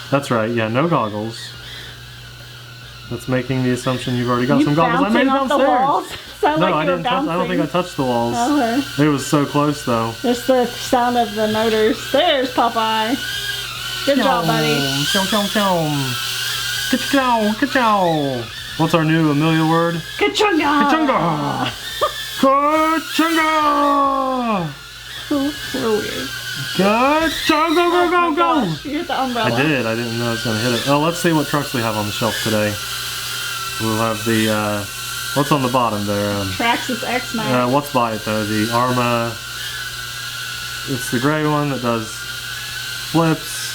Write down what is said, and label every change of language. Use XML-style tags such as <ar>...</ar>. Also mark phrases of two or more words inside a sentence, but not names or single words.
<en>That's right, yeah, no goggles. That's making the assumption you've already got some goggles. I made it downstairs. The walls? Sound no, like I didn't. I don't think I touched the walls. Okay. It was so close, though. Just the sound of the motors. There's Popeye. Good job, buddy. Ka-chow. What's our new Amelia word? Ka-chunga. Ka-chunga. Ka-chunga. We're weird. Ka-chunga, go. You hit the umbrella. I did. I didn't know I was going to hit it. Oh, let's see what trucks we have on the shelf today. We'll have the, what's on the bottom there? Traxxas X-Max. What's by it though? The Arma. It's the gray one that does flips.</en>